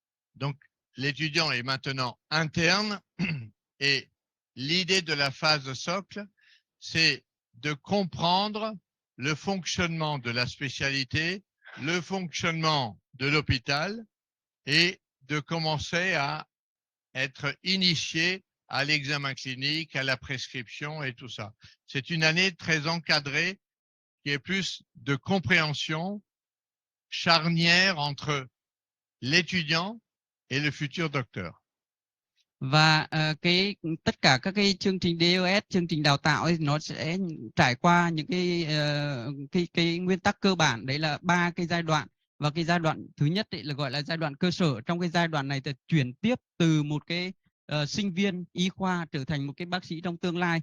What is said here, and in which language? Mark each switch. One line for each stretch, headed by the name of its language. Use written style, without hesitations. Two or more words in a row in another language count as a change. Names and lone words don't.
French: Donc, l'étudiant est maintenant interne et l'idée de la phase de socle, c'est de comprendre le fonctionnement de la spécialité, le fonctionnement de l'hôpital et de commencer à être initié à l'examen clinique, à la prescription et tout ça. C'est une année très encadrée qui est plus de compréhension charnière entre l'étudiant et le futur docteur.
Vietnamese: Và tất cả các cái chương trình DOS, chương trình đào tạo ấy, nó sẽ trải qua những cái nguyên tắc cơ bản, đấy là 3 cái giai đoạn. Và cái giai đoạn thứ nhất ấy là gọi là giai đoạn cơ sở. Trong cái giai đoạn này thì chuyển tiếp từ một cái sinh viên y khoa trở thành một cái bác sĩ trong tương lai.